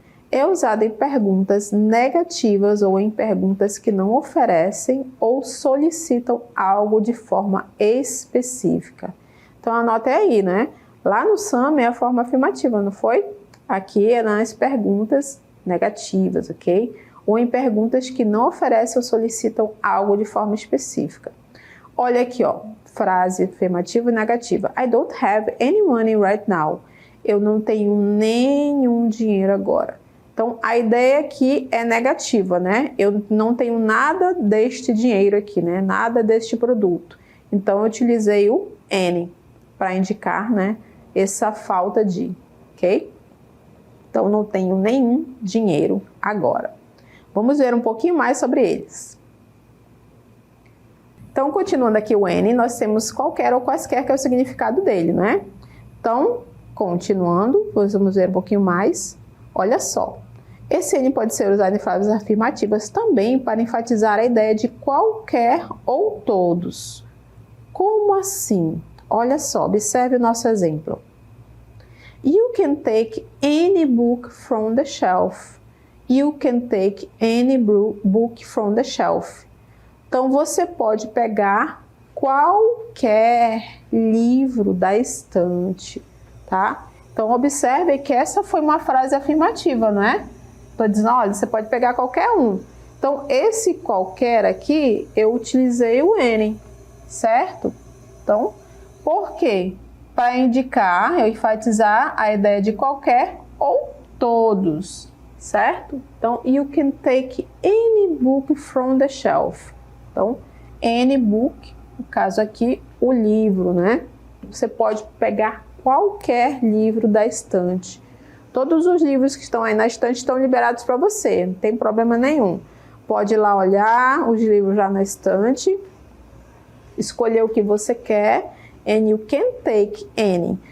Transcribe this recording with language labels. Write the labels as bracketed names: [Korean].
[Portuguese] É usado em perguntas negativas ou em perguntas que não oferecem ou solicitam algo de forma específica. Então anote aí, né? Lá no some é a forma afirmativa, não foi? Aqui é nas perguntas negativas, ok? Ou em perguntas que não oferecem ou solicitam algo de forma específica. Olha aqui, frase afirmativa e negativa. [English] I don't have any money right now. [Portuguese] Eu não tenho nenhum dinheiro agora. Então, a ideia aqui é negativa, né? Eu não tenho nada deste dinheiro aqui, né? Nada deste produto. Então, eu utilizei o any para indicar, né? Essa falta de, ok? Então, não tenho nenhum dinheiro agora. Vamos ver um pouquinho mais sobre eles. Então, continuando aqui o any, nós temos qualquer ou quaisquer, que é o significado dele, né? Então, continuando, vamos ver um pouquinho mais. Olha só. Esse any pode ser usado em frases afirmativas também para enfatizar a ideia de qualquer ou todos. Como assim? Olha só, observe o nosso exemplo. [English] You can take any book from the shelf. You can take any book from the shelf. [Portuguese] Então, você pode pegar qualquer livro da estante, tá? Então, observe que essa foi uma frase afirmativa, não é? Estou dizendo, olha, você pode pegar qualquer um. Então, esse qualquer aqui, eu utilizei o any, certo? Então, por quê? Para indicar, eu enfatizar a ideia de qualquer ou todos, certo? Então, [English] you can take any book from the shelf. [Portuguese] Então, any book, no caso aqui, o livro, né? Você pode pegar qualquer livro da estante. Todos os livros que estão aí na estante estão liberados para você, não tem problema nenhum. Pode ir lá olhar os livros já na estante, escolher o que você quer, [English] and you can take any.